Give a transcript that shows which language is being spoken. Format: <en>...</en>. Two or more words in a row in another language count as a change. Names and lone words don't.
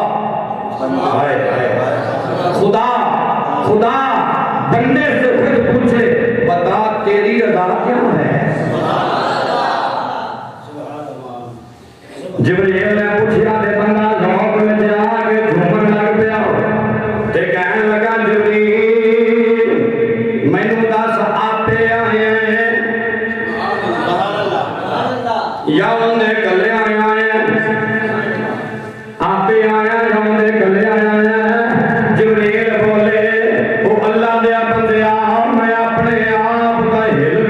<ur>خدا خدا بندے سے خود پوچھے بتا تیری رضا کیا ہے</ur> <pa>جبریل نے پوچھا دے بندہ ذوق میں جا کے جھومن لگ پیا تے کہنے لگا جبریل مینوں دس آپے آئے ہیں یا انہیں کلے آئے ہیں آپے آیا یا انہیں کلے آیا ہے جبریل بولے وہ اللہ دیا بندیا میں اپنے آپ کا</pa>